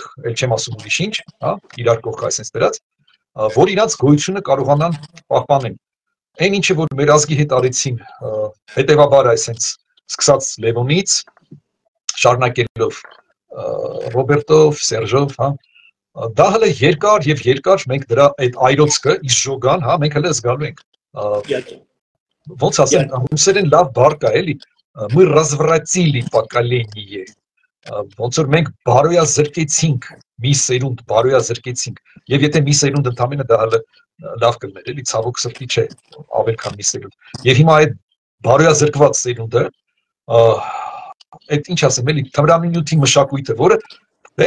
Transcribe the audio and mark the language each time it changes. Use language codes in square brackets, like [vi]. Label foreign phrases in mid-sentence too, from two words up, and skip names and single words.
[hy] ել չեմ ասում ուրիշ ինչ, հա, իրար կողք այսպես դրած, որ իրանց գոյությունը կարողանան պահպանել։ Այն ինչը որ մեր ազգի հետ արեցին, հետեւաբար այսպես սկսած Լևոնից, շարունակելով Ռոբերտով, Սերժով, հա, դա հələ երկար մենք դրա այդ այրոցքը իսժոգան, հա, մենք հələ զգալու ենք։ Ոնց ասեմ, հուսերեն լավ բառ կա, էլի, [ru] мы развратили поколение [hy] ոնց որ մենք բարոյա զրկեցինք մի սերունդ բարոյա զրկեցինք եւ եթե մի սերունդ ընդամենը դա լավ կլներ էլի ցավոք սրտի չէ ավել քան մի սերունդ եւ հիմա այդ բարոյա զրկված սերունդը այդ ինչ ասեմ էլի թմրանյութի մշակույթը որը դե